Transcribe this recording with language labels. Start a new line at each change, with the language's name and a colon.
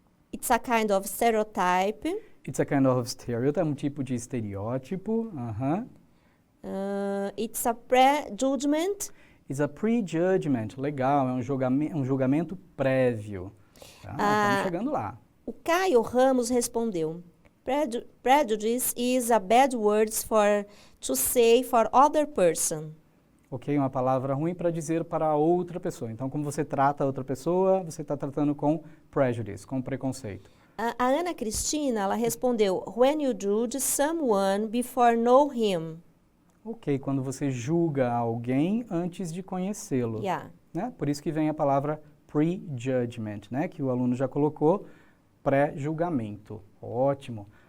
English: It's a kind of stereotype. It's a kind of stereotype,
Portuguese: um tipo de estereótipo.
English: It's a prejudgment. It's a prejudgment,
Portuguese: legal, é um julgamento prévio. Estamos chegando lá. O Caio Ramos respondeu:
English: Prejudice is a bad word to say for other person.
Portuguese: Ok, uma palavra ruim para dizer para outra pessoa. Então, como você trata a outra pessoa, você está tratando com prejudice, com preconceito. A Ana Cristina, ela respondeu:
English: When you judge someone before know him.
Portuguese: Ok, quando você julga alguém antes de conhecê-lo.
English: Yeah.
Portuguese: Né? Por isso que vem a palavra prejudgment, né? Que o aluno já colocou, pré-julgamento. Ótimo.